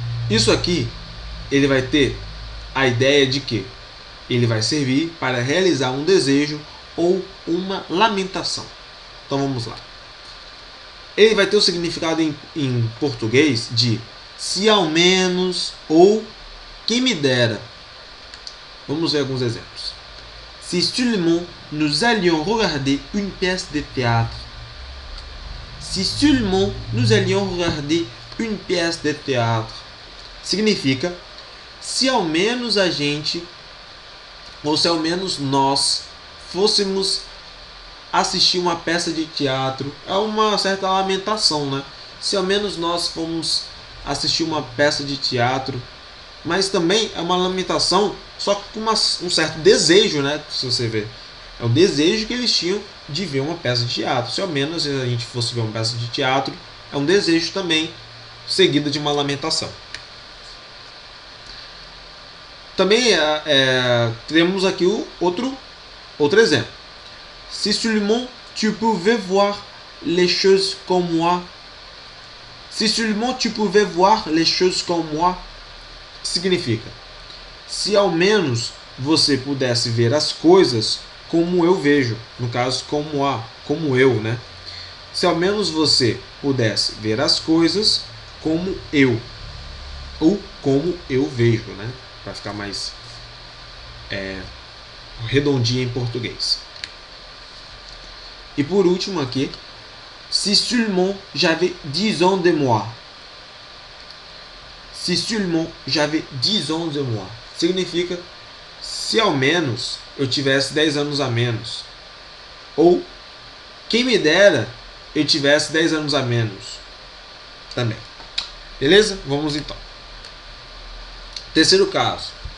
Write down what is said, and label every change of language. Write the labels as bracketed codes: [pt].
[pt] Isso aqui, ele vai ter a ideia de que ele vai servir para realizar um desejo ou uma lamentação. Então vamos lá. Ele vai ter o significado em português de se ao menos ou quem me dera. Vamos ver alguns exemplos. [fr] Si seulement nous allions regarder une pièce de théâtre. Si seulement nous allions regarder une pièce de théâtre. [pt] Significa se ao menos a gente, ou se ao menos nós, fôssemos assistir uma peça de teatro. É uma certa lamentação, né? Se ao menos nós fomos assistir uma peça de teatro. Mas também é uma lamentação, só com um certo desejo, né? Se você ver, é o desejo que eles tinham de ver uma peça de teatro. Se ao menos a gente fosse ver uma peça de teatro, é um desejo também, seguido de uma lamentação. Também temos aqui o outro exemplo. [fr] Si seulement tu pouvais voir les choses comme moi. Si seulement tu pouvais voir les choses comme moi. [pt] Significa, se ao menos você pudesse ver as coisas como eu vejo. No caso, como eu, né? Se ao menos você pudesse ver as coisas como eu. Ou como eu vejo, né? Para ficar mais redondinho em português. E por último aqui, [fr] si seulement j'avais 10 ans de moi. Si seulement j'avais 10 ans de moi. [pt] Significa, se ao menos eu tivesse 10 anos a menos. Ou, quem me dera eu tivesse 10 anos a menos. Também. Beleza? Vamos então. Terceiro caso.